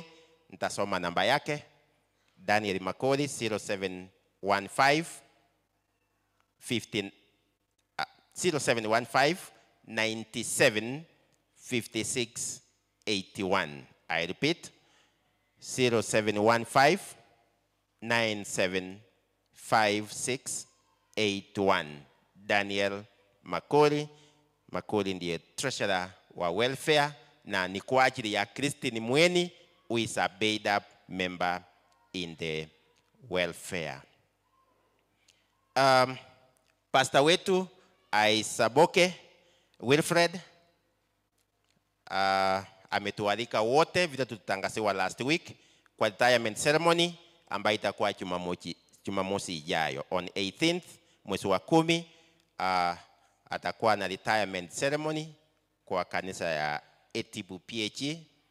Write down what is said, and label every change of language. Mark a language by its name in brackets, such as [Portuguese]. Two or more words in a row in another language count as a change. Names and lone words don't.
[Swahili] Nitasoma namba yake. Daniel Makori 0715 97 56 81. [English] I repeat, 0715 97 56 81. [Swahili] Daniel Makori. Makori ndiye treasurer wa welfare na ni kwa ajili ya Christine Mweni [English] who is a paid up member in the welfare. [Swahili] Pastor wetu Aisaboke Wilfred ametualika wote vile tutangaziwa [English] last week [Swahili] kwa [English] retirement ceremony [Swahili] ambayo itakuwa Jumamosi ijayo [English] on 18th [Swahili] mwezi wa 10. Atakuwa na [English] retirement ceremony [Swahili] kwa kanisa ya Etibu PHE.